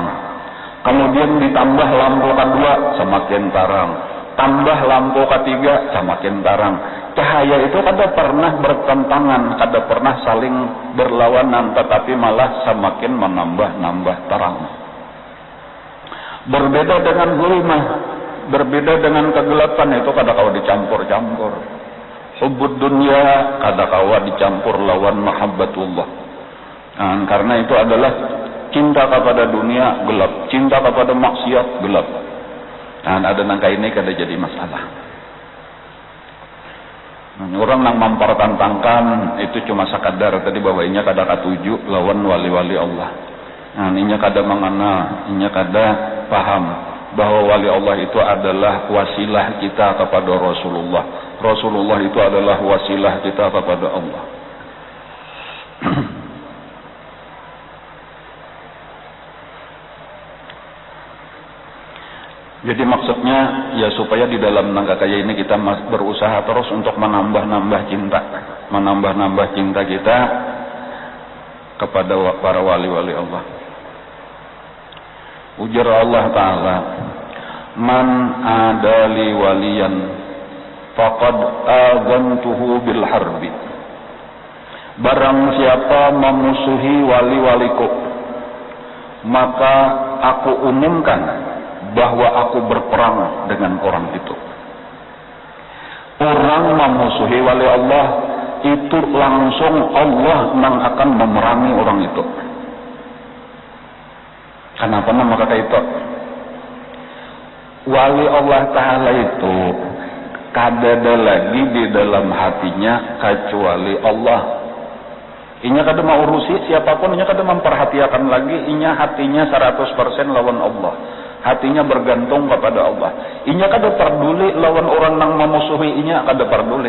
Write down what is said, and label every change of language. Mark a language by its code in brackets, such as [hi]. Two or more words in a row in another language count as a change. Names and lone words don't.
[id] Kemudian ditambah lampu kedua semakin terang, tambah lampu ketiga semakin terang. [bjn] Cahaya itu kada pernah bertentangan, kada pernah saling berlawanan, tetapi malah semakin menambah-nambah terang. Berbeda dengan zulmah, berbeda dengan kegelapan, itu kada kawa dicampur-campur. [ar] حب الدنيا [bjn] kada kawa dicampur lawan mahabbatullah. [id] Karena itu adalah cinta kepada dunia gelap, cinta kepada maksiat gelap. [bjn] Ada nangka ini kada jadi masalah. Orang yang mempertentangkan itu cuma sekadar tadi bawainya kada katuju lawan wali-wali Allah. Inya kada mengenal, inya kada paham bahwa wali Allah itu adalah wasilah kita kepada Rasulullah. [id] Rasulullah itu adalah wasilah kita kepada Allah. Jadi maksudnya ya supaya di dalam nangka kaya ini kita berusaha terus untuk menambah-nambah cinta kita kepada para wali-wali Allah. [ar] Ujar الله تعالى من عادى لي وليا فقد آذنته بالحرب. [id] Barang siapa memusuhi wali-waliku, maka aku umumkan bahwa aku berperang dengan orang itu. Orang memusuhi wali Allah itu langsung Allah yang akan memerangi orang itu. Kenapa nama kata itu? [bjn] Wali [ar] الله تعالى [bjn] itu kada ada lagi di dalam hatinya kecuali Allah. Inya kada mau urusi siapapun, inya kada memperhatikan lagi, inya hatinya 100% lawan Allah. Hatinya bergantung kepada Allah. Inya kada peduli lawan orang nang memusuhi inya, kada peduli.